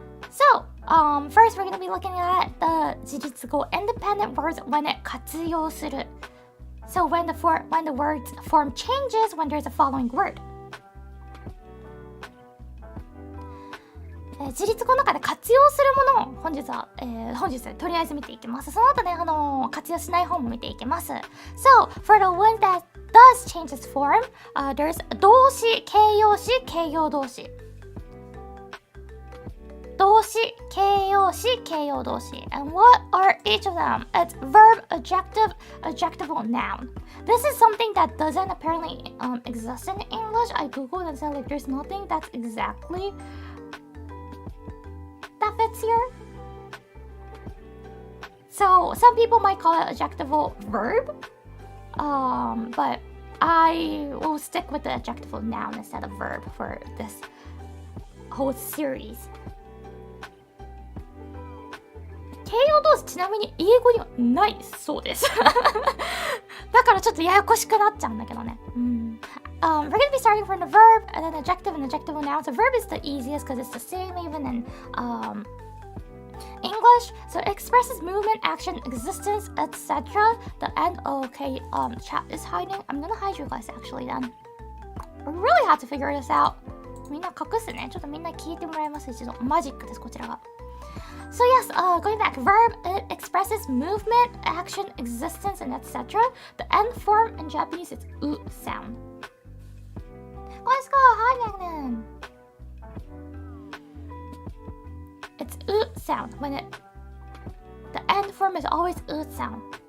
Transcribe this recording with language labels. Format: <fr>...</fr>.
<en>So, first we're going to be looking at the 自立語 independent words when it 活用する. So when the word's form changes when there's a following word.</en> <ja>自立語の中で活用するものを本日とりあえず見ていきます。その後ね、活用しない方も見ていきます。</ja> <en>So, for the one that does change its form, there's</en> <ja>動詞、形容詞、形容動詞。動詞、形容詞、形容動詞。</ja> <en>And what are each of them? It's verb, adjective, adjectival noun. This is something that doesn't apparently exist in English. I googled and said like there's nothing that's exactly that fits here. So some people might call it adjectival verb, but I will stick with the adjectival noun instead of verb for this whole series.</en> <ja>形容動詞ちなみに英語にはないそうですだからちょっとややこしくなっちゃうんだけどね。</ja> <en>We're going to be starting from the verb and then adjective and adjectival noun. So verb is the easiest because it's the same even in English. So it expresses movement, action, existence, etc. The end. Okay, chat is hiding. I'm going to hide you guys actually then. We really have to figure this out.</en> <ja>みんな隠すね。ちょっとみんな聞いてもらいます一度。マジックですこちらが。</ja> <en>So yes, going back, verb, it expresses movement, action, existence, and etc. The end form in Japanese is u sound. Let's go, hi Nagnan. It's u sound when the end form is always u sound.</en>